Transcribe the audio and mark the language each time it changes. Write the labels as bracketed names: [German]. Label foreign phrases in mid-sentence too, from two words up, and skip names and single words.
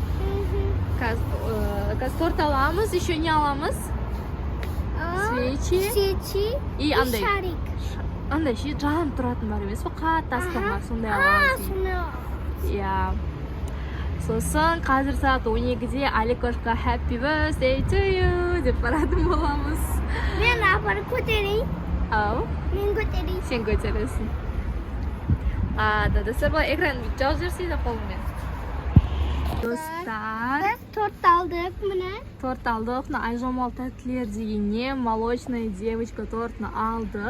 [Kazakh] Қазір торт аламыз. [Russian] Еще не [Kazakh] аламыз? [Russian] Свечи и андай. [Kazakh] Андай ше жанып тұратын бар емес пе? Қатты аспанға сондай аламыз. Иә. Сосын қазір сағат 12-де Аликошқа [English] happy birthday to you [Kazakh] деп баратын боламыз. Мен апарып көтерейін. Ау? Мен көтерейін. Сен көтересің. Достар, бұл экран жауып жіберсейді қолыңмен. Достар, Біз торт алдық міне. торт алдық. Айжамал тәттілер дегенне [Russian] молочная девочка [Kazakh] тортны алдық.